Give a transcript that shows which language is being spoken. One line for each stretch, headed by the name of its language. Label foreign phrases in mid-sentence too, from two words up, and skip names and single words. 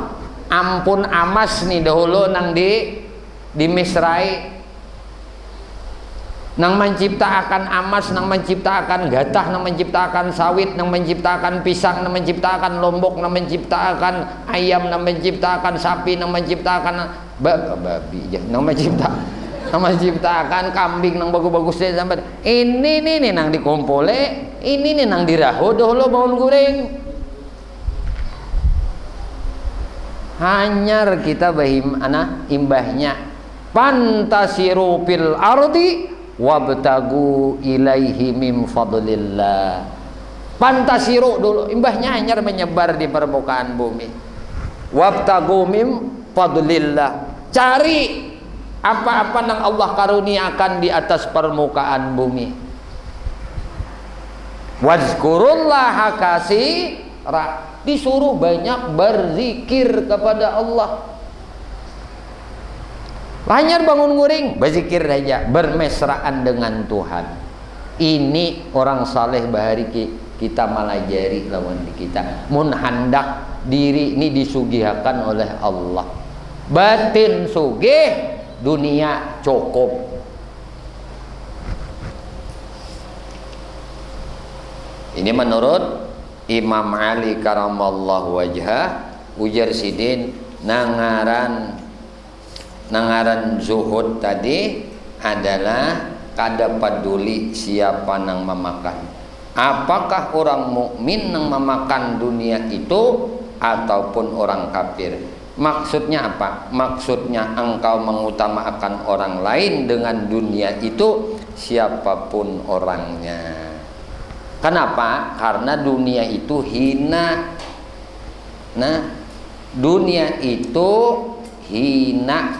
Banjar: Ampun amas nih dahulu nang di misrai, nang menciptakan amas, nang menciptakan gatah, nang menciptakan sawit, nang menciptakan pisang, nang menciptakan lombok, nang menciptakan ayam, nang menciptakan sapi, nang menciptakan babi, nang menciptakan kambing, nang bagus-bagusnya sampai ini nih nang dikumpule, ini nih nang dirahu dahulu bangun guring.
Arabic: Hanyar kita imbahnya فانتشروا في الأرض وابتغوا إليه من فضل الله.
Banjar: Pantasiru dulu, imbahnya hanyar menyebar di permukaan bumi.
Arabic: وابتغوا من فضل الله,
Indonesian: cari apa-apa yang Allah karuniakan di atas permukaan bumi.
Arabic: واذكروا الله كثيرا,
Indonesian: disuruh banyak berzikir kepada Allah. Hanya bangun guring berzikir saja, bermesraan dengan Tuhan.
Banjar: Ini orang saleh bahari kita malajari lawan kita. Mun handak diri ini disugihakan oleh Allah. Batin sugih, dunia cukup. Ini menurut Imam Ali
Arabic: كرم الله وجهه,
Banjar: ujar sidin nangaran zuhud tadi adalah kada peduli siapa nang memakan.
Indonesian: Apakah orang mukmin nang memakan dunia itu ataupun orang kafir. Maksudnya apa? Maksudnya engkau mengutamakan orang lain dengan dunia itu siapapun orangnya. Kenapa? Karena dunia itu hina. Nah, dunia itu hina.